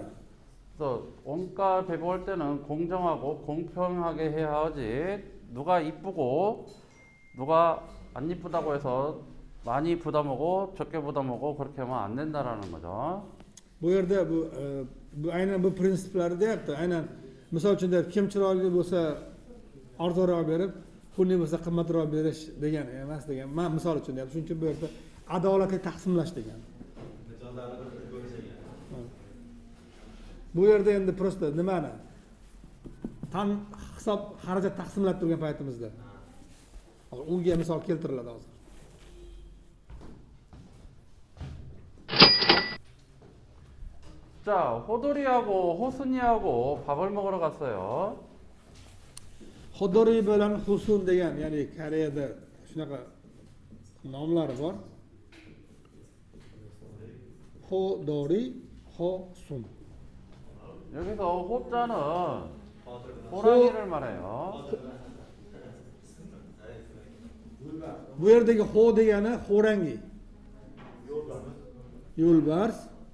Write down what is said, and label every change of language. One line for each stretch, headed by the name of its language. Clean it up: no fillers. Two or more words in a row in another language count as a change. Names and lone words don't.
Korean: 그래서 원가 배부할 때는 공정하고 공평하게 해야 하지 누가 이쁘고 누가 안 이쁘다고 해서 많이 부담하고 적게 부담하고 그렇게 하면 안 된다라는 거죠.
Uzbek: Bu yerda bu aynan bu prinsiplari deyapti. Aynan misol uchun deyapti, kim chiroyli bo'lsa arzonroq berib, pulli bo'lsa qimmatroq berish degani emas degan. Men misol uchun deyapti. Shuning uchun bu yerda adolatli taqsimlash degan. Bu yerda endi prosta nimani? Hisob xarajat taqsimlab turgan paytimizda. Unga misol keltiriladi hozir.
Korean: 자, 호돌이하고 호순이하고 밥을 먹으러 갔어요.
Uzbek: Xodori bilan Husun degan, ya'ni Koreyada shunaqa nomlari bor. Xodori, Hosun.
Korean: 여기서 호자는 호랑이를 말해요.
Uzbek: Bu yerdagi ho degani xo'rangi. Yo'lbars.